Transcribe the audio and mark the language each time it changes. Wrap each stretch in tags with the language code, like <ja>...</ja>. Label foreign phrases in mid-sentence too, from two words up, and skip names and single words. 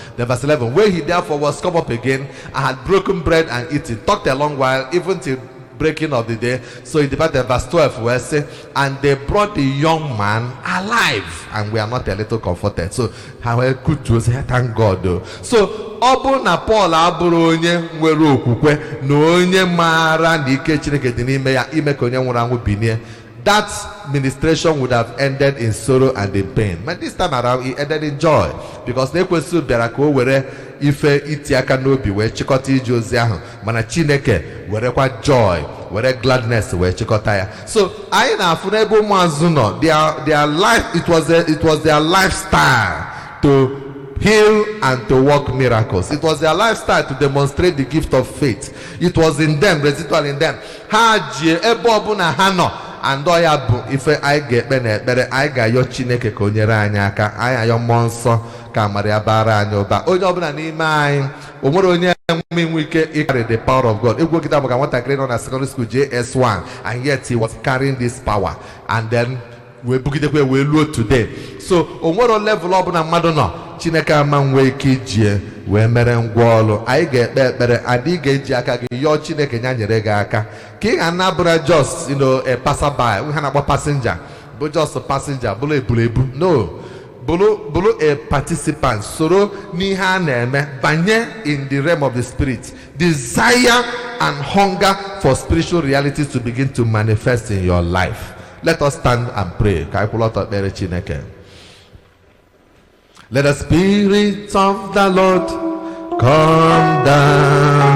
<en>Then verse 11, where he therefore was come up again, and had broken bread and eaten, talked a long while, even till breaking of the day. So he departed. Verse 12 where say, and they brought the young man alive, and we are not a little comforted. So how could you say thank God though?</en> <ig>So obu na Paul abụrụ onye nwere okwukwe na onye mara na ike Chineke dị n'ime ya ime ka onye nwụrụ anwụ binie,</ig> <en>that ministration would have ended in sorrow and in pain. But this time around, it ended in joy, because</en> <ig>na ekwensu bịara ka o were ife iti aka n'obi wee chịkọta ije ozi ahụ, mana Chineke werekwa joy, were gladness wee chịkọta ya. So anyị na-afụ n'ebe ụmụazụ nọ,</ig> <en>their life, it was their lifestyle to heal and to work miracles. It was their lifestyle to demonstrate the gift of faith. It was in them, residual in them.</en> <ig>Ha ji ebe ọbụla ha nọ, and oya bụ ife anyị ga-ekpe na ekpere, anyị ga-ayọ Chineke ka o nyere anyị aka, anyị ayọ mmụọ nsọ ka amara ya bara anyị ụba. Onye ọbụla n'ime anyị, o nwere onye enwe ike ịkarị</ig> <en>the power of God.</en> <ig>Egwu okita maka nwatakịrị nọ na</ig> <en>secondary school JS1, and yet he was carrying this power, and then we bugidekwe we luo today.</en> <ig>So o nwere level ọbụla mmadụ nọ, Chineke ama nwee ike ijie wee mere ngwa ọlụ. Anyị ga-ekpe ekpere, adị ga-eji aka gị yọọ Chineke nya nyere gị aka ka ị ga-anabụra</ig> <en>just a passerby,</en> <ig>we ha na-akpọ passenger, bụ</ig> <en>just a passenger,</en> <ig>bụrụ ebulebu. No, bụrụ a participant, soro n'ihe a na-eme, banye</ig> <en>in the realm of the spirit. Desire and hunger for spiritual realities to begin to manifest in your life. Let us stand and pray. Let the Spirit of the Lord come down.</en>